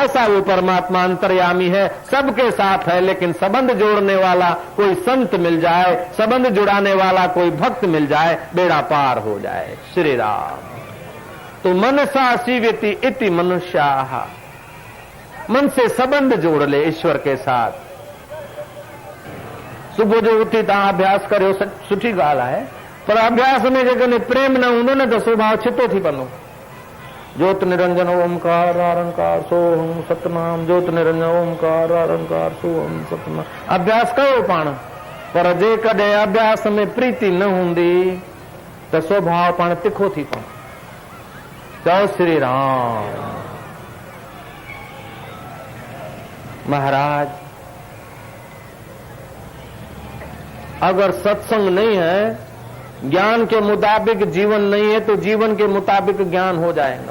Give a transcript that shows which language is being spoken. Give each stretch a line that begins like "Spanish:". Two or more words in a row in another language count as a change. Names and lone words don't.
Hindi: ऐसा वो परमात्मा अंतर्यामी है, सबके साथ है, लेकिन संबंध जोड़ने वाला कोई संत मिल जाए, संबंध जुड़ाने वाला कोई भक्त मिल जाए, बेड़ा पार हो जाए। श्री राम। तो
Sanskrit: मनसा सीव्यति इति मनुष्याः,
Hindi: मन से संबंध जोड़ ले ईश्वर के साथ।
Sindhi: सुबह जो उठी तव्हां अभ्यास करियो, सुठी ॻाल्हि आहे, पर अभ्यास में जेकॾहिं प्रेम न हूंदो न त स्वभाव छितो थी पवंदो। ज्योत निरंजन ओमकार निरंकार सोहम सतनाम, ज्योत निरंजन ओमकार निरंकार सोहम सतनाम। अभ्यास कयो पाण, पर जेकॾहिं अभ्यास में प्रीति न हूंदी त स्वभाव पाण तिखो थी पवंदो। चओ श्री राम।
Hindi: महाराज, अगर सत्संग नहीं है, ज्ञान के मुताबिक जीवन नहीं है, तो जीवन के मुताबिक ज्ञान हो जाएगा।